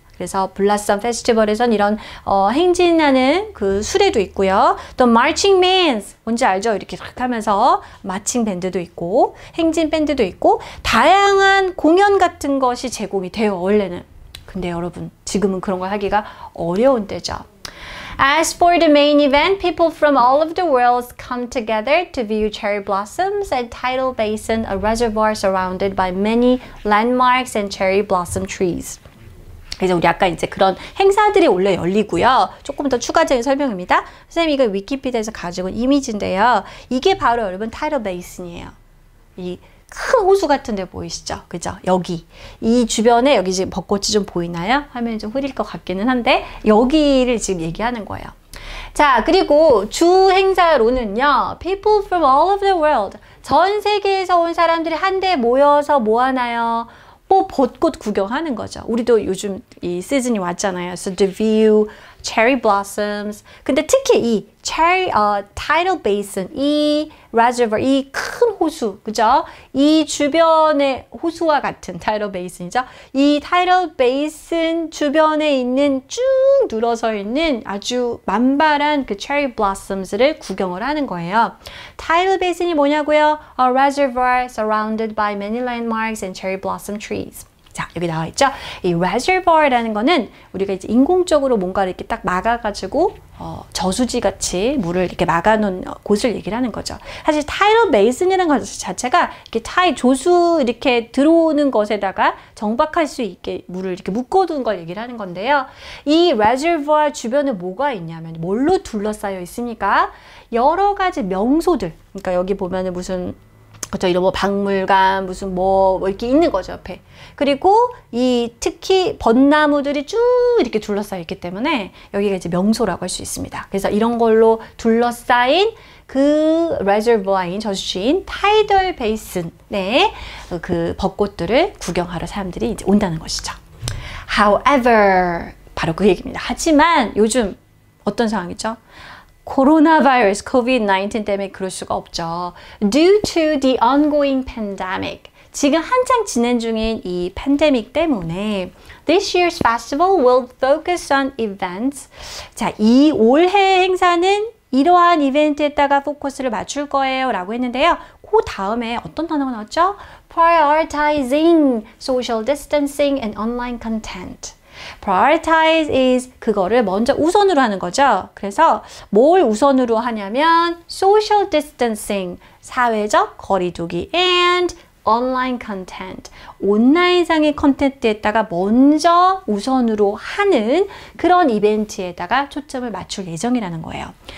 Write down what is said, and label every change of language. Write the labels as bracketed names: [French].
[Korean] 그래서 블라썸 페스티벌에선 이런 행진하는 그 수레도 있고요. 또 marching bands 뭔지 알죠? 이렇게 탁 하면서 마칭 밴드도 있고 행진 밴드도 있고 다양한 공연 같은 것이 제공이 돼요. 원래는. 근데 여러분 지금은 그런 걸 하기가 어려운 때죠. [English] As for the main event, people from all over the world come together to view cherry blossoms at Tidal Basin, a reservoir surrounded by many landmarks and cherry blossom trees. [Korean] 그래서 우리 아까 이제 그런 행사들이 원래 열리고요. 조금 더 추가적인 설명입니다. 선생님이 이거 위키피디아에서 가지고 온 이미지인데요. 이게 바로 여러분 타이덜 베이슨이에요. 이 큰 호수 같은 데 보이시죠? 그죠? 여기. 이 주변에 여기 지금 벚꽃이 좀 보이나요? 화면이 좀 흐릴 것 같기는 한데 여기를 지금 얘기하는 거예요. 자, 그리고 주 행사로는요. [English] People from all over the world. [Korean] 전 세계에서 온 사람들이 한데 모여서 뭐 하나요? 뭐 벚꽃 구경하는 거죠. 우리도 요즘 이 시즌이 왔잖아요. [English] So to view cherry blossoms. [Korean] 근데 특히 이 tidal basin, 이 reservoir, 이 큰 호수, 그죠? 이 주변의 호수와 같은 tidal basin이죠. 이 tidal basin 주변에 있는 쭉 늘어서 있는 아주 만발한 그 cherry blossoms를 구경을 하는 거예요. tidal basin이 뭐냐고요? [English] A reservoir surrounded by many landmarks and cherry blossom trees. [Korean] 자, 여기 나와 있죠? 이 reservoir라는 거는 우리가 이제 인공적으로 뭔가를 이렇게 딱 막아가지고 저수지 같이 물을 이렇게 막아놓은 곳을 얘기를 하는 거죠. 사실 tidal basin이라는 것 자체가 이렇게 조수 이렇게 들어오는 것에다가 정박할 수 있게 물을 이렇게 묶어둔 걸 얘기를 하는 건데요. 이 reservoir 주변에 뭐가 있냐면 뭘로 둘러싸여 있으니까 여러 가지 명소들. 그러니까 여기 보면은 무슨 그렇죠. 이런 뭐 박물관 무슨 뭐 이렇게 있는 거죠 옆에. 그리고 이 특히 벚나무들이 쭉 이렇게 둘러싸여 있기 때문에 여기가 이제 명소라고 할 수 있습니다. 그래서 이런 걸로 둘러싸인 그 reservoir인 저수지인 타이덜 베이슨의 그 벚꽃들을 구경하러 사람들이 이제 온다는 것이죠. However, 바로 그 얘기입니다. 하지만 요즘 어떤 상황이죠? 코로나 바이러스, COVID-19 때문에 그럴 수가 없죠. [English] Due to the ongoing pandemic. [Korean] 지금 한창 진행 중인 이 팬데믹 때문에 [English] This year's festival will focus on events. [Korean] 자, 이 올해 행사는 이러한 이벤트에다가 포커스를 맞출 거예요 라고 했는데요. 그 다음에 어떤 단어가 나왔죠? [English] Prioritizing social distancing and online content. Prioritize is [Korean] 그거를 먼저 우선으로 하는 거죠. 그래서 뭘 우선으로 하냐면 social distancing, 사회적 거리두기 [English] and online content, [Korean] 온라인상의 컨텐츠에다가 먼저 우선으로 하는 그런 이벤트에다가 초점을 맞출 예정이라는 거예요.